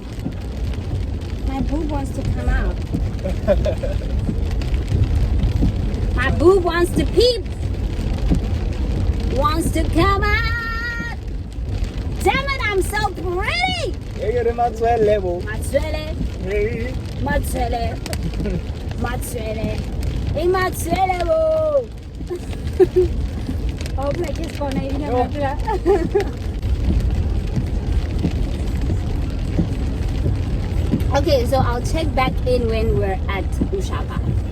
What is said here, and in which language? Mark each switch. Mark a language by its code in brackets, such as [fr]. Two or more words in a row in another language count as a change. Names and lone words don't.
[en] My boob wants to come out. My boob wants to peep. Wants to come out. Damn it, I'm so pretty. You're the Maxwell level. Matswele, Hey. Matswele. Matswele. Hey, Matswele, wo. Oh, like it's gonna even have Okay, so I'll check back in when we're at Ushaka.